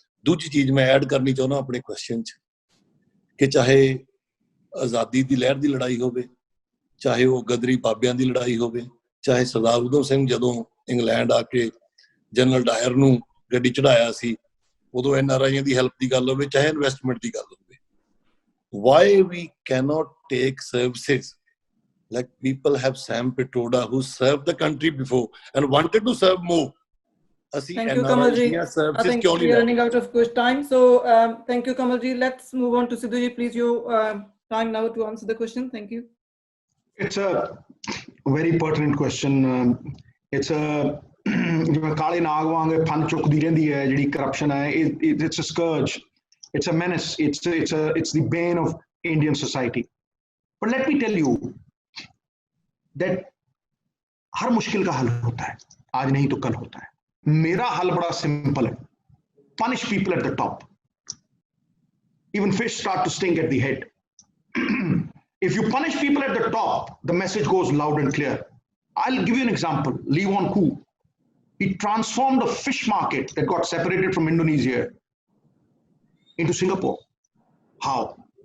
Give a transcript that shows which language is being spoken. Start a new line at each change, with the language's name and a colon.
Punjabi: ਦੂਜੀ ਚੀਜ਼ ਮੈਂ ਐਡ ਕਰਨੀ ਚਾਹੁੰਦਾ ਆਪਣੇ ਕੁਐਸਚਨ 'ਚ ਕਿ ਚਾਹੇ ਆਜ਼ਾਦੀ ਦੀ ਲਹਿਰ ਦੀ ਲੜਾਈ ਹੋਵੇ, ਚਾਹੇ ਉਹ ਗਦਰੀ ਬਾਬਿਆਂ ਦੀ ਲੜਾਈ ਹੋਵੇ, ਚਾਹੇ ਸਰਦਾਰ ਊਧਮ ਸਿੰਘ ਜਦੋਂ ਇੰਗਲੈਂਡ ਆ ਕੇ ਜਨਰਲ ਡਾਇਰ ਨੂੰ ਗੱਡੀ ਚੜਾਇਆ ਸੀ ਉਦੋਂ NRIਆਂ ਦੀ ਹੈਲਪ ਦੀ ਗੱਲ ਹੋਵੇ, ਚਾਹੇ ਇਨਵੈਸਟਮੈਂਟ ਦੀ ਗੱਲ ਹੋਵੇ।
English: Why we cannot take services like people have Sam Pitroda who served the country before and wanted to serve more? Thank you, Kamal ji. I think we are running out of time. So thank you, Kamal ji. Let's move on to Sidhu ji. Please, your time now to answer the question. Thank you. It's a very pertinent question. It's a
Punjabi: ਜਿਵੇਂ ਕਾਲੇ ਨਾਗ ਵਾਂਗ fun ਚੁੱਕਦੀ ਰਹਿੰਦੀ ਹੈ ਜਿਹੜੀ corruption ਹੈ।
English: It's a scourge. It's a menace. It's the bane of Indian society. But let me tell you that
Hindi: हर मुश्किल का हल होता है,
English: आज नहीं तो कल होता है।
Hindi: मेरा हल बड़ा सिंपल है।
English: Punish people at the top. Even fish start to stink at the head. If you punish people at the top, the message goes loud and clear. I'll give you an example. Lee Won Koo. He transformed a fish market that got separated from Indonesia into Singapore. How?